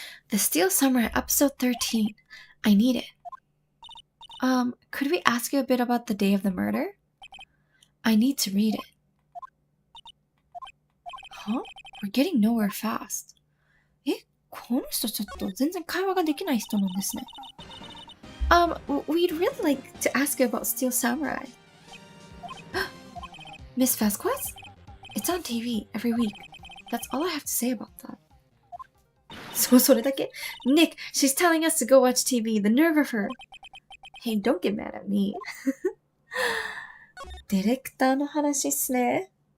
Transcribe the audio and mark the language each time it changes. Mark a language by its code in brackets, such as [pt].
[en] The Steel Samurai episode 13. I need it. Could we ask you a bit about the day of the murder? I need to read it. Huh? We're getting nowhere fast. [ja] この人ちょっと全然会話ができない人なんですね。 [en] We'd really like to ask you about Steel Samurai. Miss Vasquez? It's on TV every week. That's all I have to say about that. [ja] それだけ? [en] Nick, she's telling us to go watch TV. The nerve of her. Hey, don't get mad at me. [ja] ディレクターの話っすね。